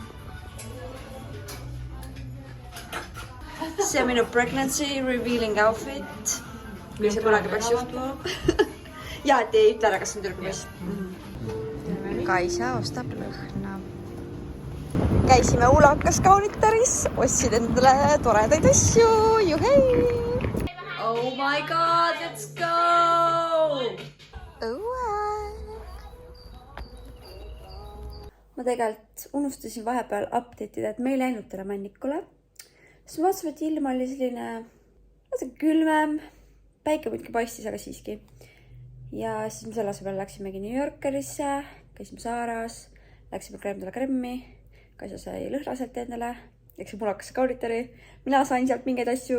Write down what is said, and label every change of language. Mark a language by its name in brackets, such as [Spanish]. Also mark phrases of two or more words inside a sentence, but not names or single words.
[Estonian] see on minu [English] pregnancy revealing outfit. [Estonian] Kui see kunagi peaks juhtuma. Ja, et ei ütle ära, kas on tülgumis. Kaisa ostab lõhna. Käisime Ulakas kaunitaris, ostsid endale toredaid asju. Juhei! [English] Oh my god, let's go! [Estonian] Ma tegelikult unustasin vahepeal update'ida, et me ei läinud täna Männikule. Siis ma vaatasin, et ilm oli selline külmem. Päike muidugi paistis, aga siiski. Ja siis me selle asemel läksimegi New Yorkerisse, käisime Saaras, läksime Kremdale Kremmi, Kaisa sai lõhnaselt endale, läksime Ulakasse kaunitari, mina sain sealt mingeid asju.